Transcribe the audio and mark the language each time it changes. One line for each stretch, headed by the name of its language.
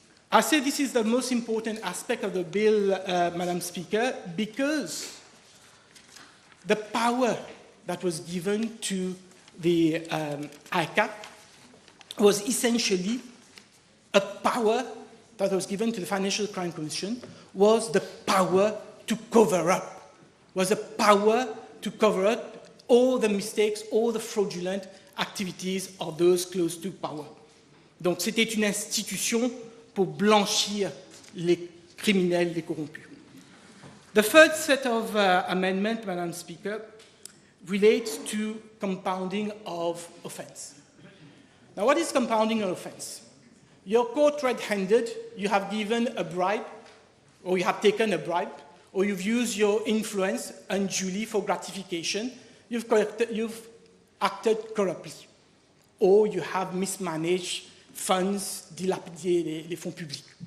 English: I say this is the most important aspect of the bill, Madam Speaker, because the power that was given to the ICAC was essentially a power that was given to the Financial Crime Commission, was the power to cover up, was a power to cover up all the mistakes, all the fraudulent activities of those close to power.
French: Donc c'était une institution pour blanchir les criminels, les corrompus.
English: The third set of amendments, Madam Speaker, relates to compounding of offense. Now, what is compounding an offense? You're caught red-handed, you have given a bribe, or you have taken a bribe, or you've used your influence unduly for gratification, you've acted corruptly, or you have mismanaged funds,
French: dilapidé les fonds publics.